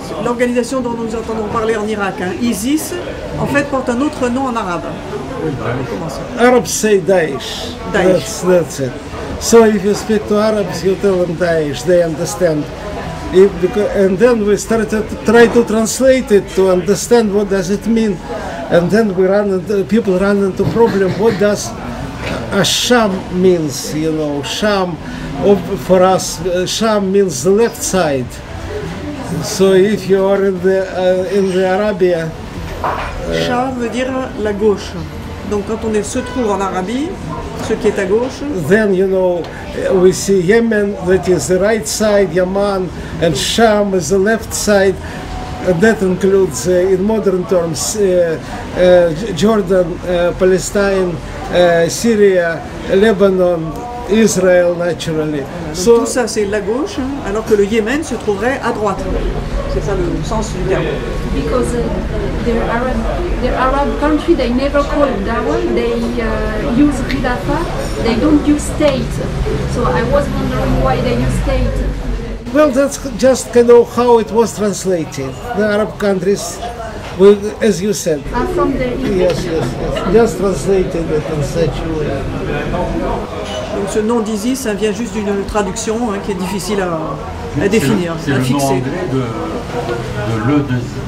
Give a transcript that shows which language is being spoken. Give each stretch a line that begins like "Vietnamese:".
French: L'organisation dont nous entendons parler en Irak, hein, ISIS, en fait porte un autre nom en arabe.
English: Arabs say Daesh. That's it. So if you speak to Arabs, you tell them Daesh, they understand. And then we started to try to translate it to understand what does it mean. And then people run into problem. What does Sham means? You know, Sham for us, Sham means the left side. So if you are in the Arabia,
French: Sham veut dire la gauche. Donc quand on se trouve en Arabie, ce qui est à gauche.
English: Then you know we see Yemen, that is the right side, Yemen, and Sham is the left side. And that includes, in modern terms, Jordan, Palestine, Syria, Lebanon, Israel, naturally.
French: So, tout ça c'est la gauche, alors que le Yémen se trouverait à droite. C'est ça le sens du terme.
English: Because the Arab country, they never call it Dawa, they use Khilafa, they don't use state. So I was wondering why they use state. Well, that's just kind of how it was translated. The Arab countries, as you said. From the yes, just translated it in such a way.
French: Donc ce nom d'ISIS vient juste d'une traduction qui est difficile à définir, à fixer. C'est le nom anglais de l'E2I.